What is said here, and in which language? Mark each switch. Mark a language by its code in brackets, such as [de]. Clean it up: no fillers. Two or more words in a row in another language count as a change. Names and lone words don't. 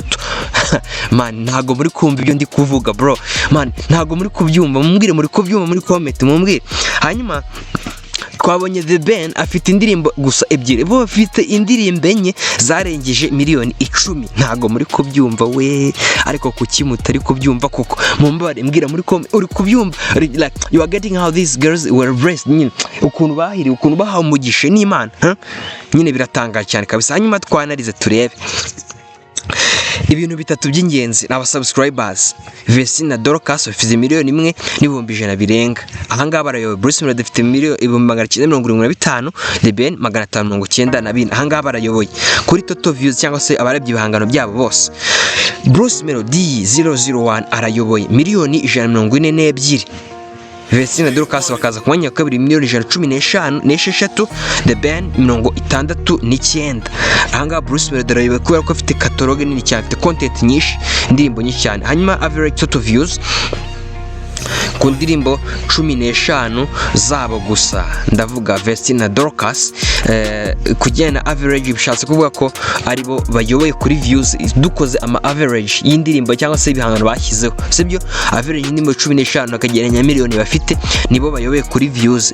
[rw] Man, ntago muri kumva ibyo ndi kuvuga bro, man, ntago muri kubyumva, mumbwire muri kubyumva muri comment mumbwire. Hanyuma twabonye The Ben afite indirimbo gusa 2, bo bafite indirimbo 4 zarengeje miliyoni 10. Ntago muri kubyumva we, ariko kuki mutari kubyumva koko mumbare mbwira muri comment uri kubyumva, [en] like you are getting how these girls were blessed, [rw] nyine ukuntu bahiri, ukuntu bahawe umugisha n'Imana, nyine biratangaje cyane kabisa. Hanyuma twanarize turebe ibintu 3 by'ingenzi n'aba subscribers. Vestine Dorcas bafite miliyoni 1 n'ibihumbi 100 birenga. Aha ngaha barayoboye. Bruce Melodie afite miliyoni 975, The Ben 592. Aha ngaha barayoboye kuri total views cyangwa se abarebye ibihangano byabo bose. Bruce Melodie 001 arayoboye miliyoni 142. Vestine Dorcas bakaza ku mwanya wa kabiri miliyoni 115 The Ben 69. Ahanga Bruce Melodie arayoboye kubera ko afite catalogue nini cyane, afite content nyinshi, indirimbo nyinshi cyane. Hanyuma average total views ku ndirimbo 15 zabo gusa, ndavuga Vestine Dorcas, kugena average bishatse kuvuga ko aribo bayoboye kuri views. Dukoze ama average y'indirimbo cyangwa se ibihangano bashyizeho, sibyo? Average y'indirimbo 15 akageranya miliyoni bafite nibo bayoboye kuri views.